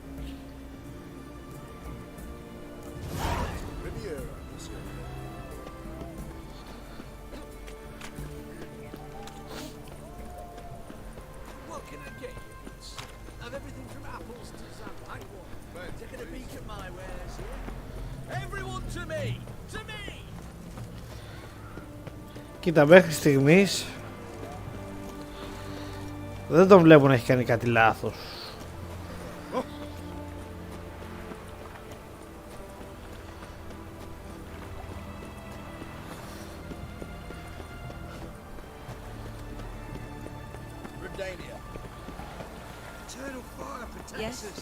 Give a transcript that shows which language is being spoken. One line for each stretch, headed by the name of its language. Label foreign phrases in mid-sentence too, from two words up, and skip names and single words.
English: What can I get you, kids? Have everything from apples to champagne. Taking a peek at my wares here. Everyone to me! To me!
Greek: Κοίτα, μέχρι στιγμής δεν τον βλέπω να έχει κάνει κάτι λάθος.
English: Eternal fire protects us.